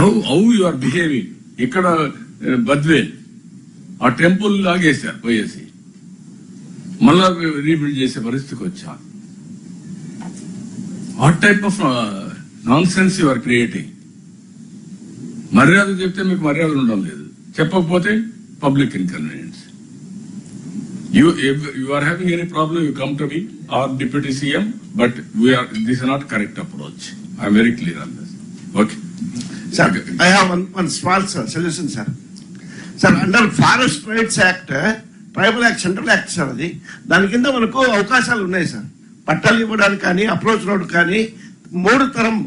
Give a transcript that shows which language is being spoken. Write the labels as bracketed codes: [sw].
[en] How you are behaving. [te] ఇక్కడ బద్వేల్ ఆ temple లాగేశారు పోయేసి, మళ్ళా రీబిల్డ్ చేసే పరిస్థితికి వచ్చా. [en] What type of nonsense you are creating. [te] మర్యాద చెప్తే మీకు మర్యాద ఉండడం లేదు, చెప్పకపోతే public inconvenience. [en] You are having any problem, you come to me or Deputy CM, but this is not correct approach. I am very clear on this. Okay. Sir, I have one small solution, sir. Sir, under Forest Rights Act, Tribal Act, Central Act, sir, [te] దాని కింద మనకు అవకాశాలు ఉన్నాయి sir. పట్టాలు ఇవ్వడానికి కానీ, approach road కానీ 3 తరం